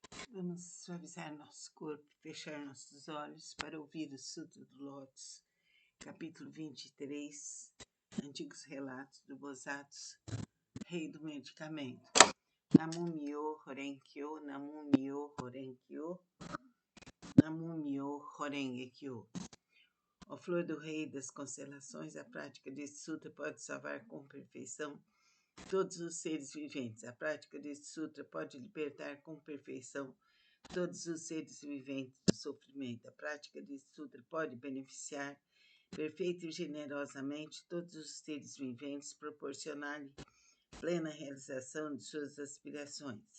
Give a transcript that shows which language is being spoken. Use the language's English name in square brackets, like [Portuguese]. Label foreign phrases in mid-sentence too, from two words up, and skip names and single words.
[Portuguese] Vamos suavizar nosso corpo, fechar nossos olhos para ouvir o Sutra do Lótus, capítulo 23, Antigos Relatos do Bodhisattva, Rei do Medicamento. [Japanese] 南無妙法蓮経、南無妙法蓮経、南無妙法蓮華経. [Portuguese] Ó flor do Rei das Constelações, a prática deste sutra pode salvar com perfeição todos os seres viventes. A prática deste sutra pode libertar com perfeição todos os seres viventes do sofrimento. A prática deste sutra pode beneficiar perfeita e generosamente todos os seres viventes, proporcionar-lhe plena realização de suas aspirações.